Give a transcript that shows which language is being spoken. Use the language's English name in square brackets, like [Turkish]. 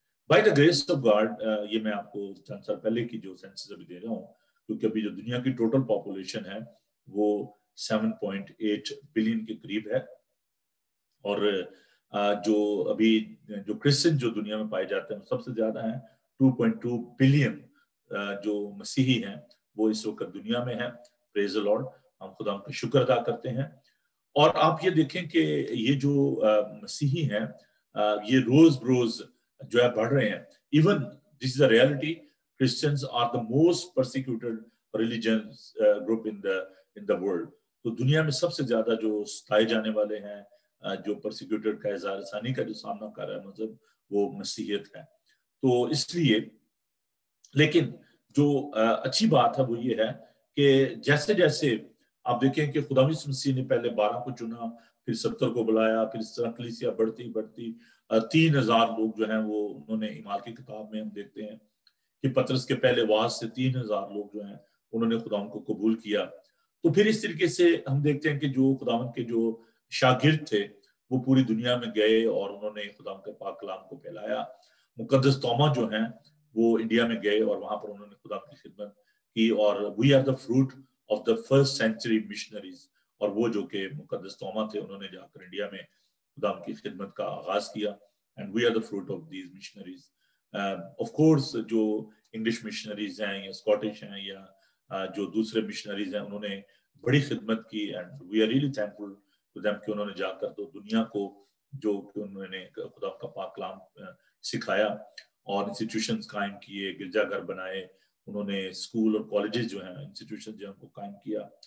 [English] by the grace of God, [Urdu] یہ میں آپ کو چند سال پہلے کی جو سینسس ابھی دے رہا ہوں، کیونکہ ابھی جو دنیا کی ٹوٹل پاپولیشن ہے وہ 7.8 بلین کے قریب ہے، اور جو ابھی جو کرسچن جو دنیا میں پائے جاتے ہیں سب سے زیادہ ہیں 2.2 بلین جو مسیحی ہیں وہ اس وقت دنیا میں ہیں. [English] praise the Lord, [Urdu] ہم خدا کا شکر ادا کرتے ہیں. اور آپ یہ دیکھیں کہ یہ جو مسیحی ہیں یہ روز بروز جو ہے بڑھ رہے ہیں. [English] Even this is a reality, Christians are the most persecuted religious group in the world. [Urdu] تو دنیا میں سب سے زیادہ جو ستائے جانے والے ہیں، جو پرسیکیوٹڈ کا اظہار ثانی کا جو سامنا کر رہا ہے مذہب، وہ مسیحیت ہے. تو اس لیے لیکن جو اچھی بات ہے وہ یہ ہے کہ جیسے جیسے آپ دیکھیں کہ خدا یسوع مسیح نے پہلے 12 کو چنا، پھر 70 کو بلایا، پھر اس طرح کلیسیا بڑھتی 3,000 لوگ جو ہیں وہ انہوں نے اعمال کی کتاب میں ہم دیکھتے ہیں کہ پطرس کے پہلے واعظ سے 3,000 لوگ جو ہیں انہوں نے خدا کو قبول کیا. تو پھر اس طریقے سے ہم دیکھتے ہیں کہ جو خداوند کے جو شاگرد تھے وہ پوری دنیا میں گئے اور انہوں نے خدا کے پاک کلام کو پھیلایا. مقدس توما جو ہیں وہ انڈیا میں گئے اور وہاں پر انہوں نے خدا کی خدمت کی، اور [English] We are the fruit of the first century missionaries. [Urdu] اور وہ جو کہ مقدس توما تھے انہوں نے جا کر انڈیا میں خدا کی خدمت کا آغاز کیا. [English] And we are the fruit of these missionaries. [Urdu] Of course جو انگلش مشنریز ہیں یا اسکاٹش ہیں یا جو دوسرے مشنریز ہیں انہوں نے بڑی خدمت کی، [English] and we are really thankful to them [Urdu] کہ انہوں نے جا کر تو دنیا کو جو کہ انہوں نے خدا کا پاک کلام سکھایا اور انسٹیٹیوشنز قائم کیے، گرجا گھر بنائے، انہوں نے اسکول اور کالجز جو ہیں انسٹیٹیوشن جو ہیں کو قائم کیا.